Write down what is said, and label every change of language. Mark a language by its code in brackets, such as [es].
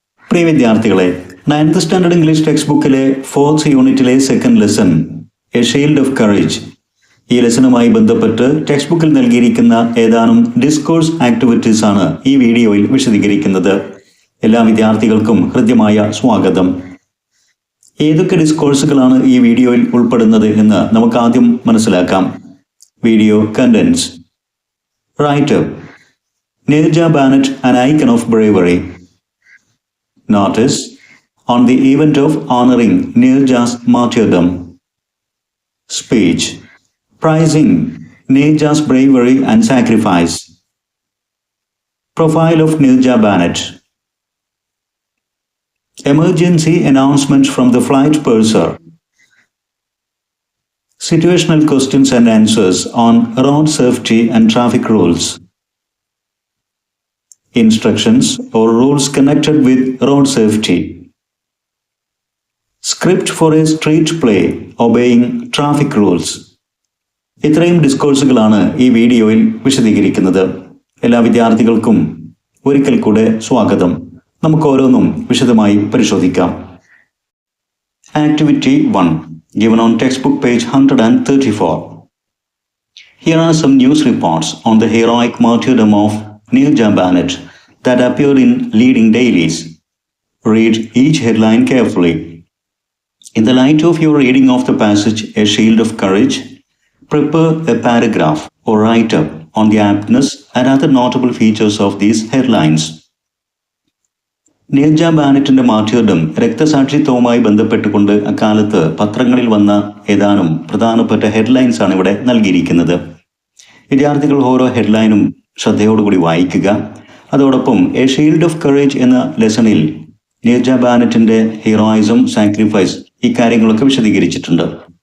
[ml] പ്രിയ വിദ്യാർത്ഥികളെ, 9th standard English text ബുക്കിലെ 4th യൂണിറ്റിലെ second lesson A shield of courage, ഈ ലെസണുമായി ബന്ധപ്പെട്ട് ടെക്സ്റ്റ് ബുക്കിൽ നൽകിയിരിക്കുന്ന ഏതാനും ഡിസ്കോഴ്സ് ആക്ടിവിറ്റീസ് ആണ് ഈ വീഡിയോയിൽ വിശദീകരിക്കുന്നത്. എല്ലാ വിദ്യാർത്ഥികൾക്കും ഹൃദ്യമായ സ്വാഗതം. ഏതൊക്കെ ഡിസ്കോഴ്സുകളാണ് ഈ വീഡിയോയിൽ ഉൾപ്പെടുന്നത് എന്ന് നമുക്ക് ആദ്യം മനസ്സിലാക്കാം. [en] Video contents. Writer Neerja Bhanot, an icon of bravery. Notice on the event of honoring Neerja's martyrdom. Speech praising Neerja's bravery and sacrifice. Profile of Neerja Banet. Emergency announcement from the flight purser. Situational questions and answers on road safety and traffic rules. Instructions or rules connected with road safety. Script for a street play obeying traffic rules. [ml] ഇത്രയും ഡിസ്കോഴ്സുകളാണ് ഈ വീഡിയോയിൽ വിശദീകരിക്കുന്നത്. എല്ലാ വിദ്യാർത്ഥികൾക്കും ഒരിക്കൽ കൂടെ സ്വാഗതം. നമുക്ക് ഓരോന്നും വിശദമായി പരിശോധിക്കാം. [en] Activity 1, given on textbook page 134. Here are some news reports on the heroic martyrdom of Neerja Banet that appeared in leading dailies. Read each headline carefully. In the light of your reading of the passage A Shield of Courage, prepare a paragraph or write-up on the aptness and other notable features of these headlines. [ml] Neerja ബാനറ്റിന്റെ martyrdom രക്തസാക്ഷിത്വവുമായി ബന്ധപ്പെട്ടുകൊണ്ട് അക്കാലത്ത് പത്രങ്ങളിൽ വന്ന ഏതാനും പ്രധാനപ്പെട്ട headlines ആണ് ഇവിടെ നൽകിയിരിക്കുന്നത്. വിദ്യാർത്ഥികൾ ഓരോ ഹെഡ്ലൈനും ശ്രദ്ധയോടുകൂടി വായിക്കുക. അതോടൊപ്പം എ ഷീൽഡ് ഓഫ് കറേജ് എന്ന ലെസണിൽ നീർജ ബാനറ്റിന്റെ ഹീറോയിസം, സാക്രിഫൈസ്, ഈ കാര്യങ്ങളൊക്കെ വിശദീകരിച്ചിട്ടുണ്ട്.